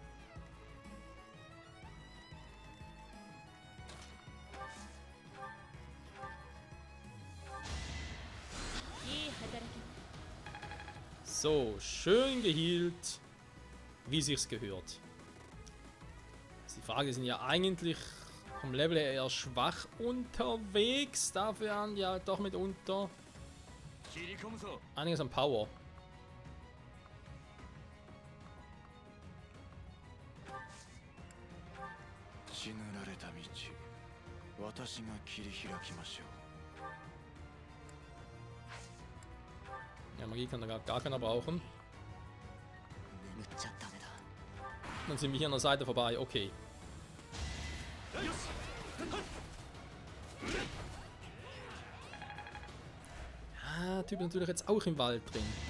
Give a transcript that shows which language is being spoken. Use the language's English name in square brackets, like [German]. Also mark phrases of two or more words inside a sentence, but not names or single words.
[German] So, schön gehealt, wie sich's gehört. Die Frage, sind ja eigentlich vom Level her eher schwach unterwegs. Dafür haben die halt doch mitunter [Japanese] 切り込むぞ。 [German] einiges an Power. [Japanese] 血塗られた道、私が切り開きましょう。 [German] Ja, Magie kann da gar keiner brauchen. [Japanese] 眠っちゃダメだ。 [German] Dann sind wir hier an der Seite vorbei. Okay. Ah, Typ ist natürlich jetzt auch im Wald drin.